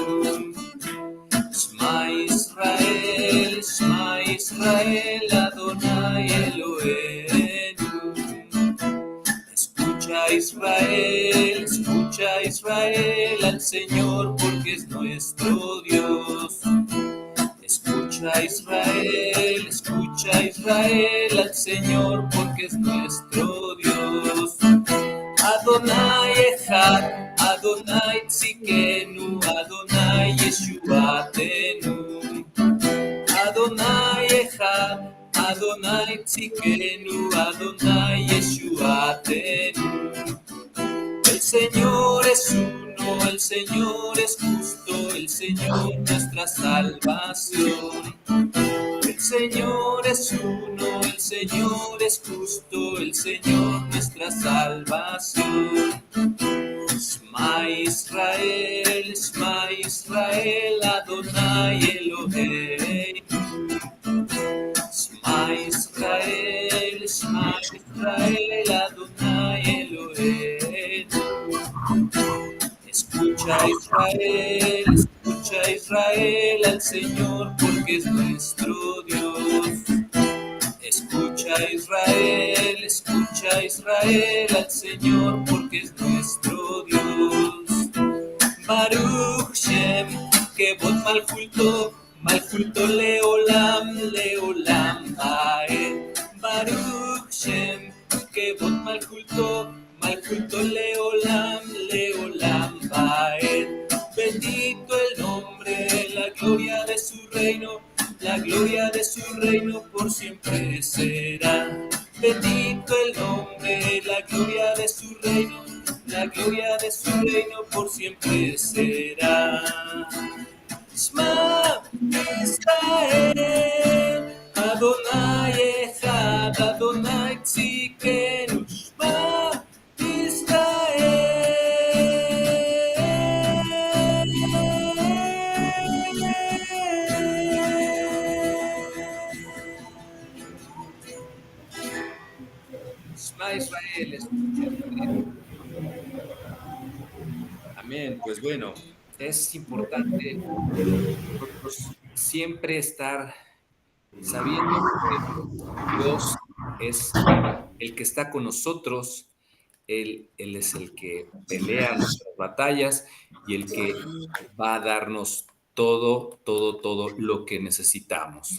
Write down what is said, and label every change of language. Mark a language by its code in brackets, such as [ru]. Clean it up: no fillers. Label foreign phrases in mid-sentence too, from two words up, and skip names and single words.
[he] שמע ישראל, שמע ישראל, אדוני אלוהינו. [es] Escucha Israel al Señor porque es nuestro Dios. Escucha Israel al Señor porque es nuestro Dios. [he] אדוני אחד, אדוני צדקנו, אדוני ישועתנו. אדוני אחד, אדוני צדקנו, אדוני ישועתנו. [es] El Señor es uno, el Señor es justo, el Señor nuestra salvación. El Señor es uno, el Señor es justo, el Señor nuestra salvación. [he] שמע ישראל, שמע ישראל, אדוני אלוהינו. שמע ישראל, שמע ישראל, אדוני אלוהינו. [es] Escucha Israel al Señor porque es nuestro Dios. Escucha Israel al Señor porque es nuestro Dios. [he] ברוך שם, כבוד מלכותו לעולם, לעולם ועד. ברוך שם, כבוד מלכותו לעולם, לעולם ועד. [es] Bendito el nombre, la gloria de su reino por siempre será. Bendito el nombre, la gloria de su reino por siempre será. [he] שמע ישראל, אדוני אחד, אדוני צדקנו. שמע ישראל. שמע ישראל, [es] escucha Israel. Amén. Pues bueno, es importante nosotros siempre estar sabiendo que Dios es el que está con nosotros, Él es el que pelea nuestras batallas y el que va a darnos todo lo que necesitamos.